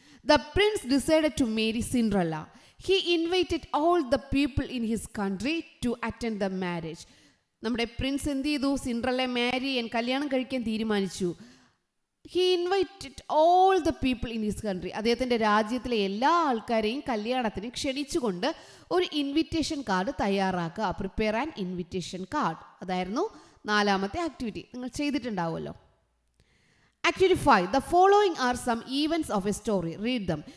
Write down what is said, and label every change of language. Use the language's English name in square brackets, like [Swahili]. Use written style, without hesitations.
[English] The prince decided to marry Cinderella. He invited all the people in his country to attend the marriage. [Malayalam] നമ്മുടെ Prince എന്ത് ചെയ്തു? സിൻഡ്രല്ലയെ മാരി ചെയ്യാൻ, കല്യാണം കഴിക്കാൻ തീരുമാനിച്ചു. [English] He invited all the people in his country. [Malayalam] അദ്ദേഹത്തിൻ്റെ രാജ്യത്തിലെ എല്ലാ ആൾക്കാരെയും കല്യാണത്തിന് ക്ഷണിച്ചുകൊണ്ട് ഒരു ഇൻവിറ്റേഷൻ കാർഡ് തയ്യാറാക്കുക. [English] Prepare an invitation card. [Malayalam] അതായിരുന്നു 4ാമത്തെ ആക്ടിവിറ്റി. നിങ്ങൾ ചെയ്തിട്ടുണ്ടാവുമല്ലോ. [English] Activity 5, the following are some events of a story, read them.